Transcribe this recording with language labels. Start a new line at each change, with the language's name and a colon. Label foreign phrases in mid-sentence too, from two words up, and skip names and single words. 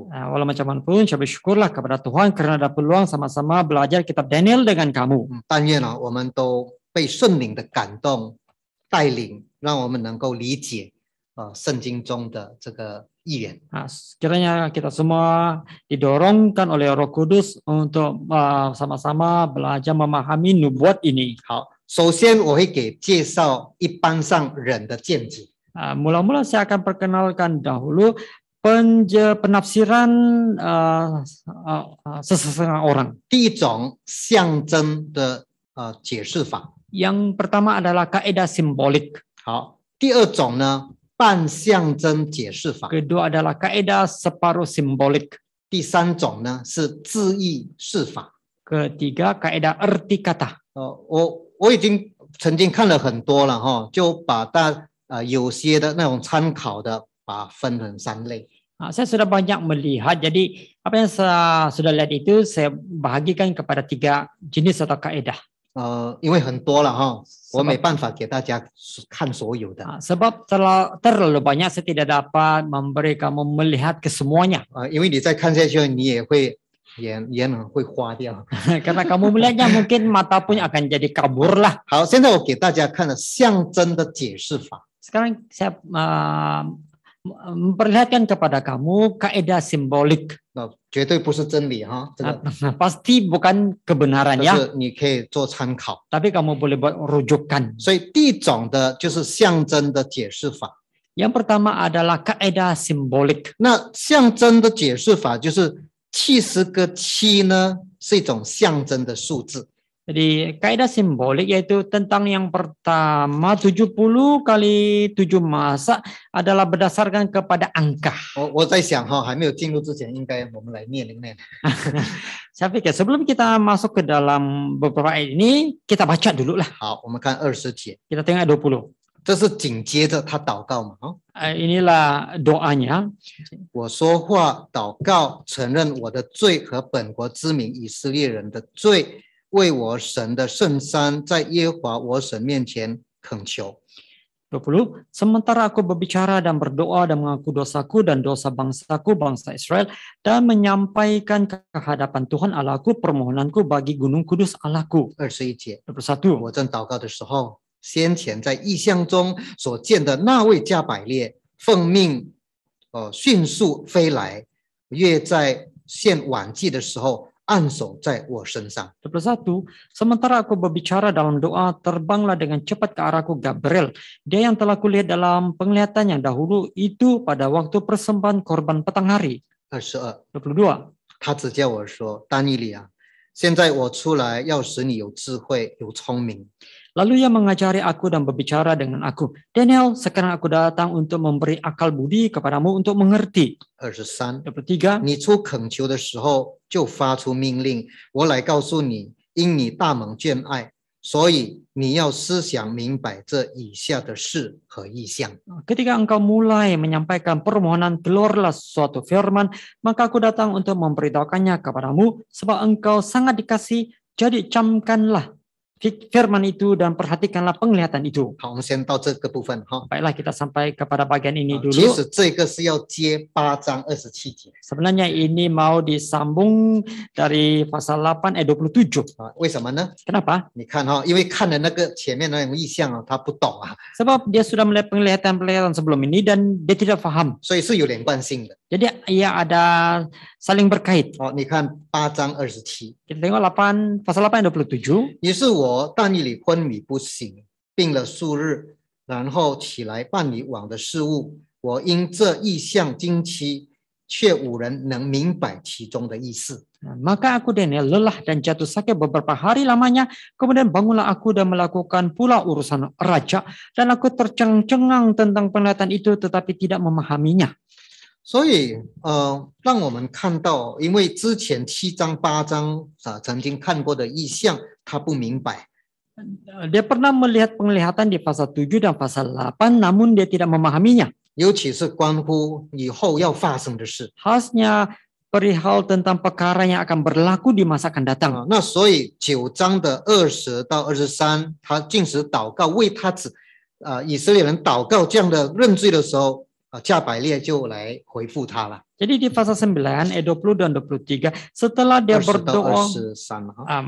Malay: Walau macam mana pun, saya bersyukurlah kepada Tuhan karena ada peluang sama-sama belajar kitab Daniel dengan kamu.
Chinese: 但愿呢，我们都被圣灵的感动带领，让我们能够理解圣经中的这个预言。
Malay: Kiranya kita semua didorongkan oleh Roh Kudus untuk sama-sama belajar memahami nubuat ini.
Chinese: 好，首先我会给介绍一般上人的见解。
Malay: Mula-mula saya akan perkenalkan dahulu penafsiran sesetengah orang.
Chinese: 第一种象征的解释法。
Malay: Yang pertama adalah kaidah simbolik.
Chinese: 好，第二种呢半象征解释法。
Malay: Kedua adalah kaidah separuh simbolik.
Chinese: 第三种呢是字义释法。
Malay: Ketiga kaidah arti kata.
Chinese: 我已经曾经看了很多了哈，就把有些的那种参考的，把分成3类。
Malay: Saya sudah banyak melihat, jadi apa yang saya sudah lihat itu saya bahagikan kepada 3 jenis atau kaidah.
Chinese: 因为很多了哈，我没办法给大家看所有的。
Malay: Sebab terlalu banyak, saya tidak dapat memberi kamu melihat kesemuanya.
Chinese: 因为你再看下去，你也会眼会花掉。
Malay: Karena kamu melihatnya mungkin mata pun akan jadi kabur lah.
Chinese: 好，现在我给大家看了象征的解释法。
Malay: Sekarang saya memperlihatkan kepada kamu kaidah simbolik.
Chinese: 绝对不是真理哈，这个
Malay: Pasti bukan kebenaran
Chinese: 就
Malay: ya,
Chinese: 是你可以做参考。
Malay: tapi kamu boleh buat rujukan.
Chinese: 所以第一种的就是象征的解释法。
Malay: Yang pertama adalah kaidah simbolik.
Chinese: 那象征的解释法就是70个7呢，是一种象征的数字。
Malay: Jadi kaidah simbolik yaitu tentang yang pertama 70 kali 7 masa adalah berdasarkan kepada angka.
Chinese: 我在想哈，还没有进入之前，应该我们来念。
Malay: Saya pikir sebelum kita masuk ke dalam beberapa ayat ini, kita baca dulu lah.
Chinese: 好，我们看20节，
Malay: Kita tengok ayat 20.
Chinese: 这是紧接着他祷告嘛，
Malay: Inilah doanya.
Chinese: 我说话祷告，承认我的罪和本国之民以色列人的罪，为我神的圣山在耶和华我神面前恳求。
Indonesian: 20. Sementara aku berbicara dan berdoa dan mengaku dosaku dan dosa bangsaku, bangsa Israel, dan menyampaikan ke hadapan Tuhan Allahku permohonanku bagi gunung kudus Allahku.
Chinese: 21 节，
Malay: 21.
Chinese: 我正祷告的时候，先前在异象中所见的那位加百列奉命迅速飞来，约在献晚祭的时候按手在我身上。
Indonesian: 21. Sementara aku berbicara dalam doa, terbanglah dengan cepat ke arahku Gabriel. Dia yang telah kulihat dalam penglihatan yang dahulu itu pada waktu persembahan korban petang hari.
Chinese: 22，
Malay: 22.
Chinese: 他只叫我说：“但以理啊，现在我出来要使你有智慧、有聪明。”
Indonesian: Lalu ia mengajari aku dan berbicara dengan aku. Daniel, sekarang aku datang untuk memberi akal budi kepadamu untuk mengerti.
Chinese: 23，
Malay: 23.
Chinese: 你出恳求的时候，就发出命令，我来告诉你，因你大蒙眷爱，所以你要思想明白这以下的事和意象。
Indonesian: Ketika engkau mulai menyampaikan permohonan, keluarlah suatu firman, maka aku datang untuk memberitahukannya kepadamu, sebab engkau sangat dikasih, jadi camkanlah firman itu dan perhatikanlah penglihatan itu.
Chinese: 好，我们先到这个部分哈。
Malay: Baiklah, kita sampai kepada bagian ini
Chinese: 其
Malay: dulu.
Chinese: 实这个是要接8章27节
Malay: Sebenarnya ini mau disambung dari pasal 8 ayat 27.
Chinese: 啊，为什么呢？
Malay: Kenapa?
Chinese: 你看哈，因为看了那个前面那种意象啊，他不懂啊，
Malay: Sebab dia sudah melihat penglihatan-penglihatan sebelum ini dan dia tidak paham.
Chinese: 所以是有连贯性的。
Malay: Jadi ia ada saling berkait.
Chinese: 哦，你看8章27， Kita tengok pasal 8 ayat 27. 于是我但以理昏迷不醒，病了数日，然后起来办理王的事务。我因这异象惊奇，却无人能明白其中的意思。
Indonesian: Maka aku Daniel lelah dan jatuh sakit beberapa hari lamanya. Kemudian bangunlah aku dan melakukan pula urusan raja. Dan aku tercengang-cengang tentang penglihatan itu tetapi tidak memahaminya.
Chinese: 所以让我们看到，因为之前7章8章曾经看过的异象，他不明白。
Malay: Dia pernah melihat penglihatan di pasal 7 dan pasal 8, namun dia tidak memahaminya.
Chinese: 尤其是关乎以后要发生的事。
Malay: Khasnya perihal tentang perkara yang akan berlaku di masa akan datang.
Chinese: 那所以9章的20到23，他禁食祷告，为他以色列人祷告这样的认罪的时候，加百列就来回复他了。
Malay: Jadi di pasal 9 ayat 20 dan 23, setelah dia
Chinese: 20到
Malay: berdoa
Chinese: 23